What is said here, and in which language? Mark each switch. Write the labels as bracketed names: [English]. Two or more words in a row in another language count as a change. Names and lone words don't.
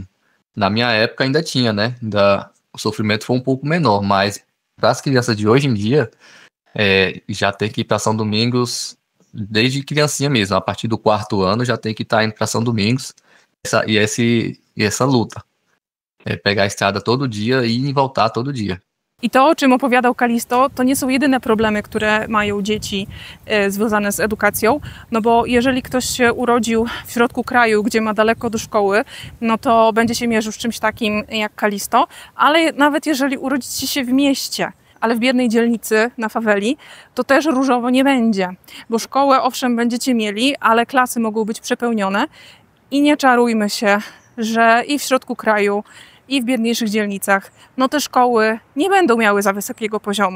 [Portuguese] Na minha época ainda tinha, né? O sofrimento foi um pouco menor, mas para as crianças de hoje em dia, já tem que ir para São Domingos desde criancinha mesmo. A partir do 4º ano já tem que estar indo para São Domingos. Essa luta. Pegar a estrada todo dia e ir e voltar todo dia. [Polish] I to, o czym opowiadał Kalisto, to nie są jedyne problemy, które mają dzieci związane z edukacją, no bo jeżeli ktoś się urodził w środku kraju, gdzie ma daleko do szkoły, no to będzie się mierzył z czymś takim jak Kalisto, ale nawet jeżeli urodzicie się w mieście, ale w biednej dzielnicy, na faweli, to też różowo nie będzie, bo szkołę owszem będziecie mieli, ale klasy mogą być przepełnione i nie czarujmy się, że i w środku kraju, i w biedniejszych dzielnicach, no te szkoły nie będą miały za wysokiego poziomu.